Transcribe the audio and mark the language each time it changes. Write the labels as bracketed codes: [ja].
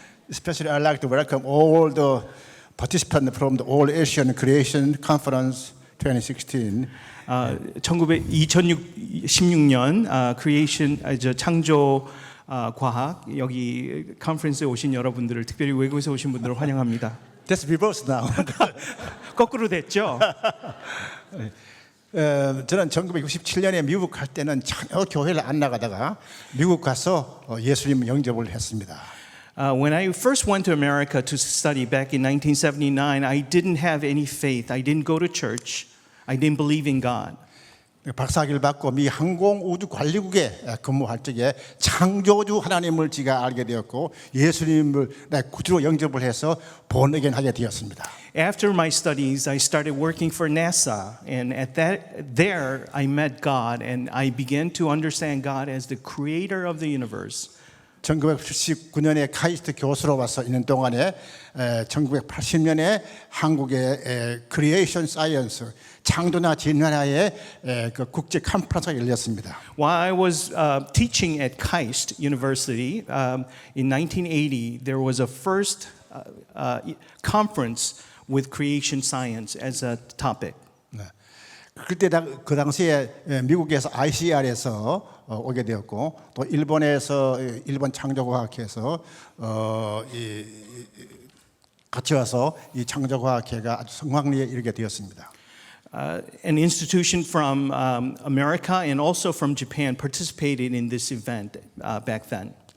[en] Especially I'd like to welcome all the participants from the All Asian Creation Conference 2016. [ko] 2016년 크리에이션 창조 과학 여기 컨퍼런스에 오신 여러분들을 특별히 외국에서 오신 분들을 환영합니다. [en] That's reverse now. [ko] 거꾸로 됐죠? 저는 1967년에 미국 갈 때는 전혀 교회를 안 나가다가 미국 가서 예수님 영접을 했습니다. [en] When I first went to America to study back in 1979, I didn't have any faith. I didn't go to church. I didn't believe in God. [ko] 박사학위를 받고 미 항공우주관리국에 근무할 적에 창조주 하나님을 제가 알게 되었고 예수님을 구주로 영접을 해서 본에겐하게 되었습니다. [en] After my studies, I started working for NASA, and there I met God, and I began to understand God as the creator of the universe. [ko] 1979년에 카이스트 교수로 와서 있는 동안에 1980년에 한국의 크리에이션 사이언스 창조나 진화의 그 국제 컨퍼런스가 열렸습니다. [en] While I was teaching at KAIST University in 1980, there was a first conference with creation science as a topic. [ko] 네. 그때 그 당시에 미국에서 ICR에서 오게 되었고 또 일본에서 일본 창조과학회에서 같이 와서 이 창조과학회가 아주 성황리에 이르게 되었습니다. [en] An institution from America and also from Japan participated in this event back then.